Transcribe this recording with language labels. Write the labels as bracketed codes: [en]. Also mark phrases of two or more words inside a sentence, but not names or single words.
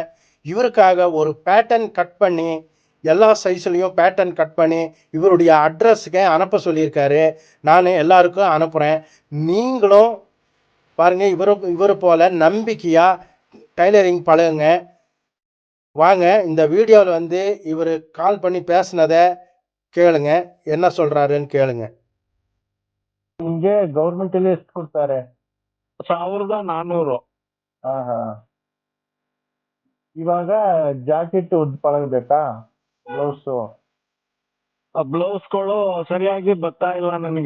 [ta] இவருக்காக ஒரு [en] pattern cut [ta] பண்ணி எல்லா சைஸ்லையும் [en] pattern cut [ta] பண்ணி இவருடைய அட்ரஸுக்கு அனுப்ப சொல்லியிருக்காரு. நான் எல்லாருக்கும் அனுப்புகிறேன். நீங்களும் பாருங்கள், இவரை போல் நம்பிக்கையாக டைலரிங் பழகுங்க. வாங்க இந்த வீடியோவில் இவர் கால் பண்ணி பேசினதை கேளுங்க, என்ன சொல்கிறாருன்னு கேளுங்க. [kn] ನಿಮ್ಗೆ ಗೌರ್ಮೆಂಟ್ ಅಲ್ಲಿ ಎಷ್ಟು ಕೊಡ್ತಾರೆ? 1400. ಇವಾಗ ಜಾಕೆಟ್ ಪಳಗಬೇಕಾ? ಬ್ಲೌಸ್ಗಳು ಸರಿಯಾಗಿ ಬರ್ತಾ ಇಲ್ಲ ನನಗೆ.